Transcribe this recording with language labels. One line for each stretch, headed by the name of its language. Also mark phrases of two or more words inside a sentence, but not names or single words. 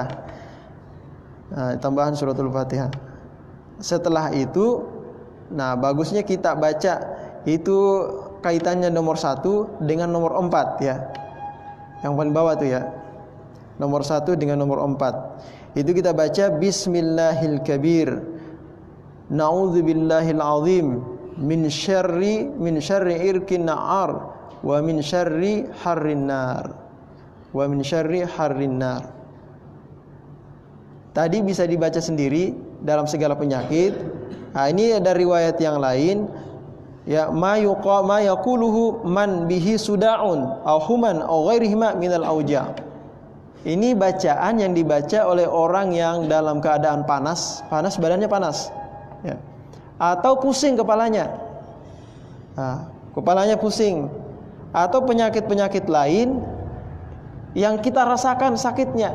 Indonesian: Nah, tambahan suratul Fatihah. Setelah itu, nah bagusnya kita baca itu kaitannya nomor 1 dengan nomor 4 ya. Yang paling bawah tuh ya. Nomor 1 dengan nomor 4. Itu kita baca
Arabic: بسم الله الكبير. نعوذ بالله العظيم من شر عرق نعار ومن شر حر النار. ومن شر حر النار.
Indonesian: Tadi bisa dibaca sendiri dalam segala penyakit. Nah, ini ada riwayat yang lain ya,
Arabic: ما يقوله من به صداع أو حمى أو غيرهما من الأوجاع.
Indonesian: Ini bacaan yang dibaca oleh orang yang dalam keadaan panas badannya panas ya. Atau pusing kepalanya. Nah, kepalanya pusing atau penyakit-penyakit lain yang kita rasakan sakitnya.